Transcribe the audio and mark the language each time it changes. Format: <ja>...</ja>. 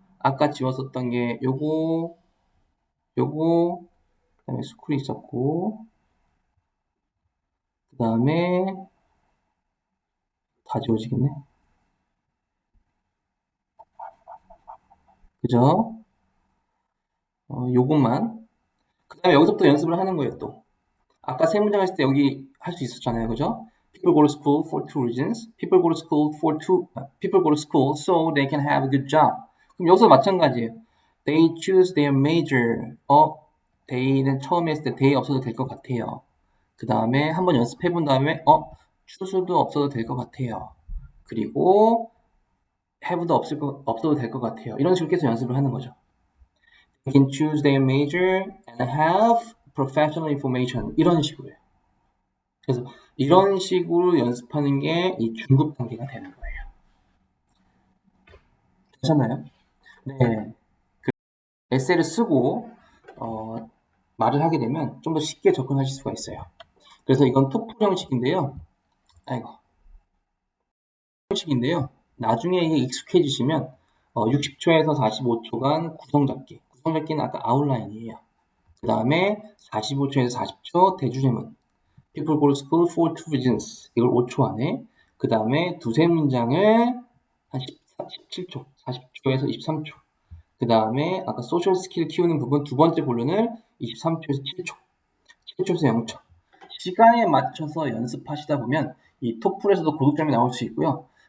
<ko>아까 지웠었던 게 요거, 그 다음에 스쿨이 있었고, 그 다음에 다 지워지겠네. 그죠? 요것만. 그 다음에 여기서부터 연습을 하는 거예요, 또. 아까 세 문장 했을 때 여기 할 수 있었잖아요, 그죠?</ko> <en>People go to school for two reasons. People go to school people go to school so they can have a good job.</en> <ko>그럼 여기서 마찬가지예요.</ko> <en>They choose their major.</en> <ko>they는 처음에 했을 때 they 없어도 될 것 같아요. 그 다음에 한번 연습해 본 다음에 choose도 없어도 될 것 같아요. 그리고 have도 없어도 될 것 같아요. 이런 식으로 계속 연습을 하는 거죠.</ko> <en>They can choose their major and have professional information.</en> <ko>이런 식으로요. 그래서 이런 식으로 연습하는 게 이 중급 단계가 되는 거예요. 되셨나요? 네. 에세이를 쓰고 말을 하게 되면 좀 더 쉽게 접근하실 수가 있어요. 그래서 이건 토플 형식인데요. 형식인데요. 나중에 이게 익숙해지시면 60초에서 45초간 구성 잡기. 구성 잡기는 아까 아웃라인이에요. 그 다음에 45초에서 40초 대주제문.</ko> <en>People go to school for two reasons.</en> <ko>이걸 5초 안에. 그 다음에 두세 문장을 한 17초, 40초에서 23초. 그 다음에 아까 소셜 스킬 키우는 부분 두 번째 본론을 23초에서 7초, 7초에서 0초. 시간에 맞춰서 연습하시다 보면 이 토플에서도 고득점이 나올 수 있고요.</ko>